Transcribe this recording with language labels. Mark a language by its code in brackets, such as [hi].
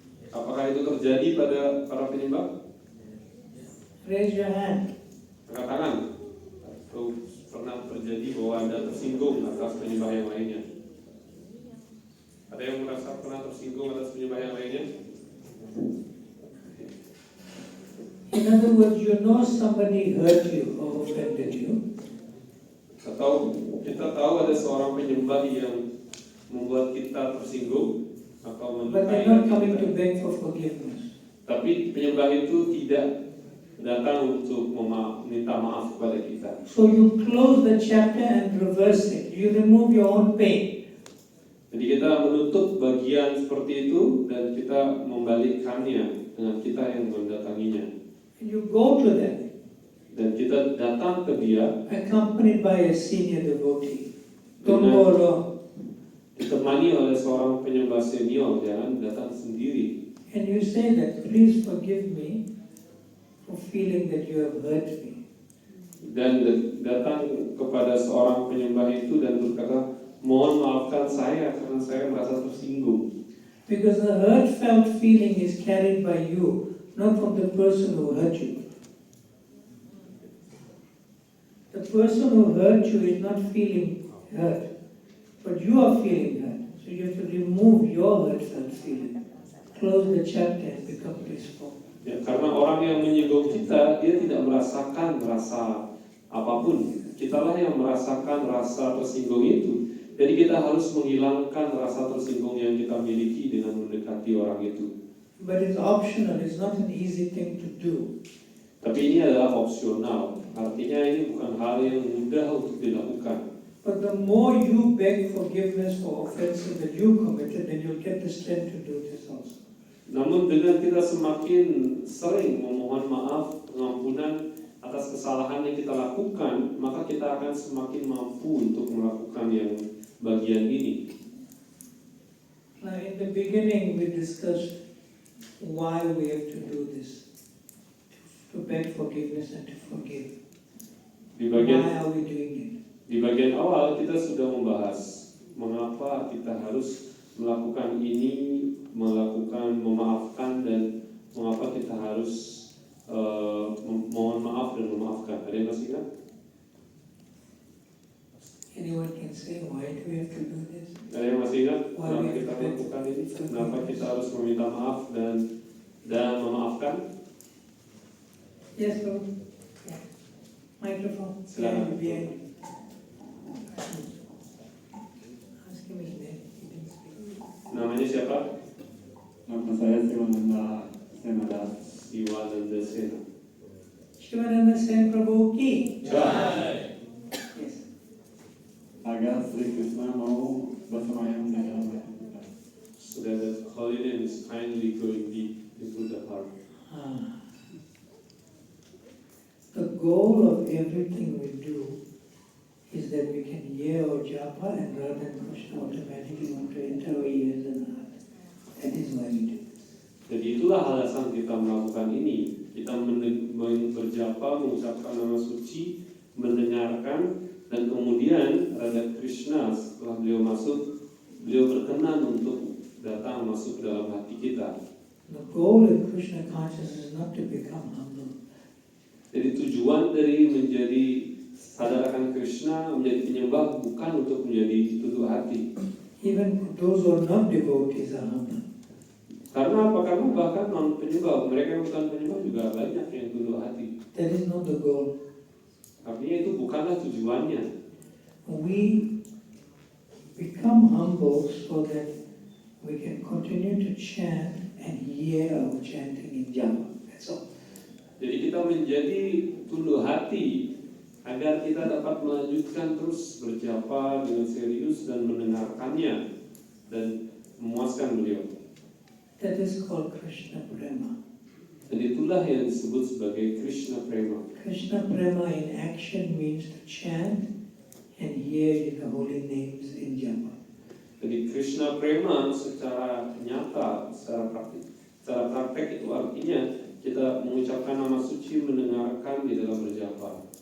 [id] Apakah itu terjadi pada para penyembah? [en] Raise your hand. [id] Angkat tangan. Atau pernah terjadi bahwa Anda tersinggung atas penyembah yang lainnya? Ada yang merasa pernah tersinggung atas penyembah yang lainnya? [en] In other words, you know somebody hurt you or offended you. [id] Atau kita tahu ada seorang penyembah yang membuat kita tersinggung atau [en] But they're [id] melukai [en] not coming [id] kita. [en] to beg for forgiveness. [id] Tapi penyembah itu tidak datang untuk minta maaf kepada kita. [en] So you close the chapter and reverse it. You remove your own pain. [id] Jadi kita menutup bagian seperti itu dan kita membalikkannya dengan kita yang mendatanginya. [en] And you go to them, [id] Dan kita datang ke dia [en] accompanied by a senior devotee. Don't go alone. [id] ditemani oleh seorang penyembah senior, jangan datang sendiri. [en] And you say that, please forgive me for feeling that you have hurt me. [id] Dan datang kepada seorang penyembah itu dan berkata, mohon maafkan saya karena saya merasa tersinggung. [en] Because the hurt-felt feeling is carried by you, not from the person who hurt you. The person who hurt you is not feeling hurt, but you are feeling hurt. So you have to remove your hurt-felt feeling, close the chapter and become peaceful. [id] Ya, karena orang yang menyinggung kita, dia tidak merasakan rasa apapun. Kitalah yang merasakan rasa tersinggung itu. Jadi kita harus menghilangkan rasa tersinggung yang kita miliki dengan mendekati orang itu. [en] But it's optional, it's not an easy thing to do. [id] Tapi ini adalah opsional. Artinya ini bukan hal yang mudah untuk dilakukan. [en] But the more you beg forgiveness for offenses that you committed, then you'll get the strength to do this also. [id] Namun dengan kita semakin sering memohon maaf, pengampunan atas kesalahan yang kita lakukan, maka kita akan semakin mampu untuk melakukan yang bagian ini. [en] Now in the beginning we discussed why we have to do this, to beg forgiveness and to forgive. [id] Di bagian [en] Why are we doing it? [id] Di bagian awal kita sudah membahas mengapa kita harus melakukan ini, melakukan memaafkan dan mengapa kita harus mohon maaf dan memaafkan. Ada yang masih ingat? [en] Anyone can say, why do we have to do this? [id] Ada yang masih ingat kenapa kita melakukan ini? Kenapa kita harus meminta maaf dan memaafkan? [en] Yes, bro. Yeah. Microphone. [id] Silakan. [en] Behind. Ask him his name. He didn't speak. [id] Namanya siapa? Nama saya Siwananda Senadas. Siwananda Sena. [hi] Shivananda Sen Prabhu ki. Jai. [en] Yes. [id] Agar Sri Krishna mau bersemayam di dalam hati kita. [en] So that the holy name is kindly going deep into the heart. Ah. goal of everything we do is that we can hear our japa and Radha and Krishna automatically want to enter our ears and heart. That is why we do. [id] Jadi itulah alasan kita melakukan ini. Kita berjapa, mengucapkan nama suci, mendengarkan, dan kemudian Radha Krishna setelah beliau masuk, beliau berkenan untuk datang masuk ke dalam hati kita. [en] The goal of Krishna consciousness is not to become humble. [id] Jadi tujuan dari menjadi sadar akan Krishna, menjadi penyembah, bukan untuk menjadi tunduk hati. [en] Even those who are not devotees are humble. [id] Karena apa? Karena bahkan non penyembah, mereka yang bukan penyembah juga banyak yang tunduk hati. [en] That is not the goal. [id] Artinya itu bukanlah tujuannya. [en] We become humble so that we can continue to chant and hear our chanting in japa. That's all. [id] Jadi kita menjadi tunduk hati agar kita dapat melanjutkan terus berjapa dengan serius dan mendengarkannya dan memuaskan beliau. [en] That is called Krishna Prema. [id] Dan itulah yang disebut sebagai Krishna Prema. [en] Krishna Prema in action means to chant and hear the holy names in japa. [id] Jadi Krishna Prema secara nyata, secara praktek itu artinya kita mengucapkan nama suci, mendengarkan di dalam berjapa.